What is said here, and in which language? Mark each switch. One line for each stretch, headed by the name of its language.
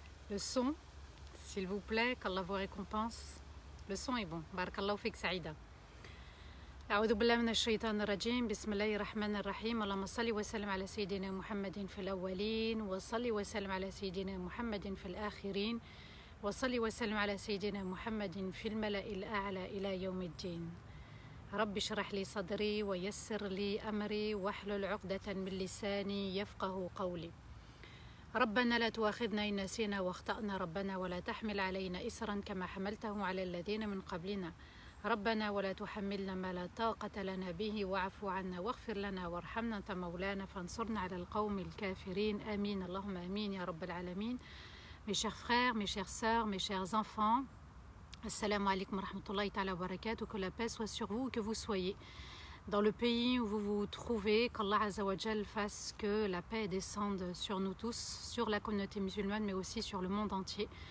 French: Le son, s'il vous plaît, qu'Allah vous récompense. Le son est bon. Barakallahu fik Saïda.
Arabic: أعوذ بالله من الشيطان الرجيم بسم الله الرحمن الرحيم اللهم صل وسلم على سيدنا محمد في الأولين وصل وسلم على سيدنا محمد في الآخرين وصل وسلم على سيدنا محمد في الملأ الأعلى إلى يوم الدين رب اشرح لي صدري ويسر لي أمري واحلل عقدة من لساني يفقه قولي ربنا لا تؤاخذنا إن نسينا واخطأنا ربنا ولا تحمل علينا إسرا كما حملته على الذين من قبلنا ربنا ولا تحملنا ما لا طاقة لنا به واعف عنا واغفر لنا وارحمنا أنت مولانا فانصرنا على القوم الكافرين آمين اللهم آمين يا رب العالمين.
French: Mes chers frères, mes chères sœurs, mes chers enfants, assalamu alaikum wa rahmatullahi ta'ala wa barakatuh, que la paix soit sur vous, que vous soyez dans le pays où vous vous trouvez, qu'Allah Azza wa Jal fasse que la paix descende sur nous tous, sur la communauté musulmane, mais aussi sur le monde entier.